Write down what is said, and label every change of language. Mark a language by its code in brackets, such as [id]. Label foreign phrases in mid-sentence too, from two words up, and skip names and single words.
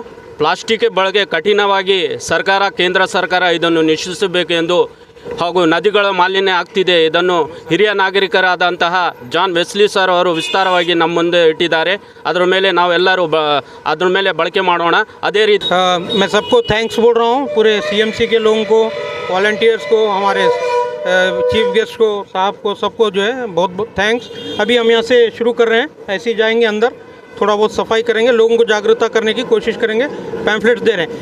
[kn] ಪ್ಲಾಸ್ಟಿಕ್ ಬಳಕೆ ಕಠಿಣವಾಗಿ ಕೇಂದ್ರ ಸರ್ಕಾರ ಇದನ್ನು ನಿಷೇಧಿಸಬೇಕು ಎಂದು ಹಾಗೂ ನದಿಗಳ ಮಾಲಿನ್ಯ ಆಗ್ತಿದೆ, ಇದನ್ನು ಹಿರಿಯ ನಾಗರಿಕರಾದಂತಹ ಜಾನ್ ವೆಸ್ಲಿ ಸರ್ ಅವರು ವಿಸ್ತಾರವಾಗಿ ನಮ್ಮ ಮುಂದೆ ಇಟ್ಟಿದ್ದಾರೆ. ಅದರ ಮೇಲೆ ನಾವೆಲ್ಲರೂ ಅದ್ರ ಮೇಲೆ ಬಳಕೆ ಮಾಡೋಣ. ಅದೇ ರೀತಿ [hi] मैं सबको थैंक्स बोल रहा हूँ, पूरे CMC के लोगों को, वॉलंटियर्स को, हमारे चीफ गेस्ट को, साहब को, सबको जो है बहुत बहुत थैंक्स. अभी हम यहाँ से शुरू कर रहे हैं, ऐसे ही जाएंगे अंदर, थोड़ा बहुत सफाई करेंगे, लोगों को जागरूकता करने की कोशिश करेंगे. पैम्फलेट्स दे रहे हैं.